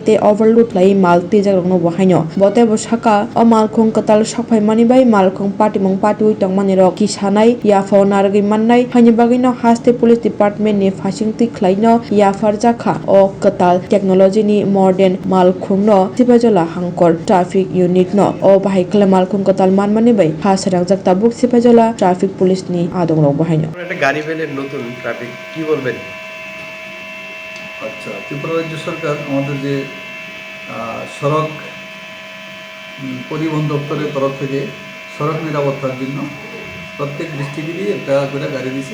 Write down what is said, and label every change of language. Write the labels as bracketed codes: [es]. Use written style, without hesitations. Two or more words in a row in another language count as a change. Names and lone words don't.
[trp] te overload lai mal tejak rokno bahaino bote bo saka o malkhung katal sakhai mani bai malkhung patimong patui tongmani rok kisanai ya phone argi mannai haini bagai no haste Police Department ni fasingti khlaino yafar jakha o katal technology ni modern malkhung no Sibajala hangkor [en] traffic unit [trp] no o bahai khala malkhung katal manmani bai hasarang jak tabuk Sibajala [en] traffic police [trp] ni adong rok bahaino [bn] একটা গাড়ি পেলেন নতুন ট্রাফিক কি বলবেন? আচ্ছা, ত্রিপুরা রাজ্য সরকার আমাদের যে সড়ক পরিবহন দপ্তরের তরফ থেকে সড়ক নিরাপত্তার জন্য প্রত্যেক ডিস্ট্রিক্টেরই একটা করে গাড়ি দিছে।